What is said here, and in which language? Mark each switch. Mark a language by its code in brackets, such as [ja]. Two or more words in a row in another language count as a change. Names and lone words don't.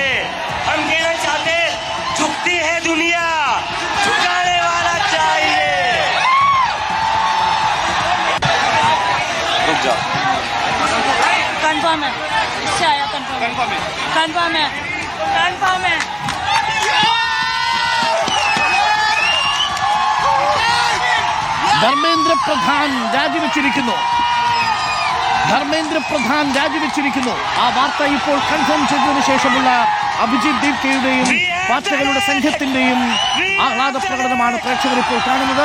[hi] हम कहना चाहते, झुकती है दुनिया, झुकाने वाला चाहिए। रुक जाओ। कंफर्म है, इससे आया कंफर्म है। [ml] ധർമ്മേന്ദ്ര പ്രധാൻ രാജിവെച്ചിരിക്കുന്നു. ആ വാർത്ത ഇപ്പോൾ കൺഫേം ചെയ്തതിനു ശേഷമുള്ള അഭിജിത് ദീപ് കെയുടെയും പാർട്ടികളുടെ സംഘത്തിന്റെയും ആഹ്ലാദ പ്രകടനമാണ് പ്രേക്ഷകർ ഇപ്പോൾ കാണുന്നത്.